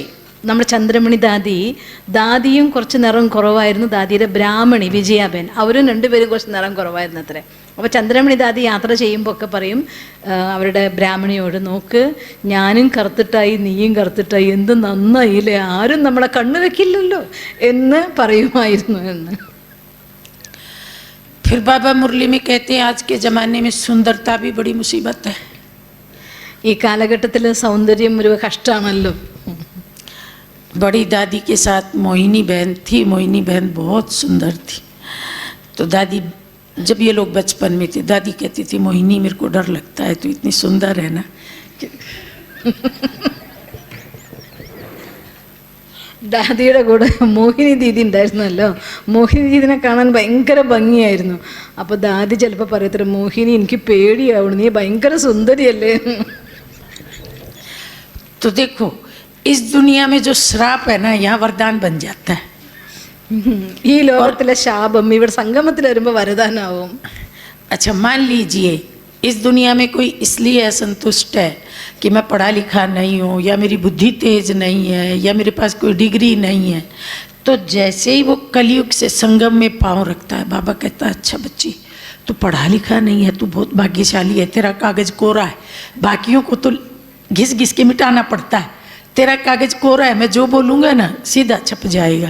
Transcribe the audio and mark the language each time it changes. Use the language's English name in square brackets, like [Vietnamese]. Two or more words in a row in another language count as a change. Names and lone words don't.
[Malayalam] നമ്മുടെ ചന്ദ്രമണി ദാദിയും കുറച്ച് നിറം കുറവായിരുന്നു, ദാദിയുടെ ബ്രാഹ്മണി വിജയാബേൻ, അവരും രണ്ടുപേരും കുറച്ച് നിറം കുറവായിരുന്നു അത്രേ. അപ്പോൾ ചന്ദ്രമണി ദാദി യാത്ര ചെയ്യുമ്പോൾ ഒക്കെ പറയും അവരുടെ ബ്രാഹ്മണിയോട്, നോക്ക് ഞാനും കറുത്തിട്ടായി നീയും കറുത്തിട്ടായി, എന്ത് നന്നായില്ലേ, ആരും നമ്മളെ കണ്ണു വെക്കില്ലല്ലോ എന്ന് പറയുമായിരുന്നു എന്ന്. [Hindi] फिर बाबा मुरली में कहते हैं आज के ज़माने में सुंदरता भी बड़ी मुसीबत है. [Malayalam] ഈ കാലഘട്ടത്തിൽ സൗന്ദര്യം ഒരു കഷ്ടമാണല്ലോ. [Hindi] बड़ी दादी के साथ मोहिनी बहन थी, मोहिनी बहन बहुत सुंदर थी. तो दादी, जब ये लोग बचपन में थे, दादी कहती थी मोहिनी मेरे को डर लगता है, तू इतनी सुंदर है ना. [Malayalam] ദാദിയുടെ കൂടെ മോഹിനി ദീദി ഉണ്ടായിരുന്നല്ലോ. മോഹിനി ദീദിനെ കാണാൻ ഭയങ്കര ഭംഗിയായിരുന്നു. അപ്പോൾ ദാദി ചിലപ്പോൾ പറയത്തില്ല, മോഹിനി എനിക്ക് പേടിയാവണം, നീ ഭയങ്കര സുന്ദരിയല്ലേ. [Hindi] तो देखो इस दुनिया में जो श्राप है ना, यहाँ वरदान बन जाता है. [Malayalam] ഈ ലോകത്തിലെ ശാപം ഇവിടെ സംഗമത്തിൽ വരുമ്പോൾ വരദാനാവും. [Hindi] अच्छा मान लीजिए इस दुनिया में कोई इसलिए असंतुष्ट है कि मैं पढ़ा लिखा नहीं हूँ, या मेरी बुद्धि तेज नहीं है, या मेरे पास कोई डिग्री नहीं है, तो जैसे ही वो कलयुग से संगम में पाँव रखता है, बाबा कहता है अच्छा बच्ची तू पढ़ा लिखा नहीं है, तू बहुत भाग्यशाली है, तेरा कागज़ कोरा है, बाकियों को तो घिस घिस के मिटाना पड़ता है, तेरा कागज़ कोरा है, मैं जो बोलूँगा ना सीधा छप जाएगा.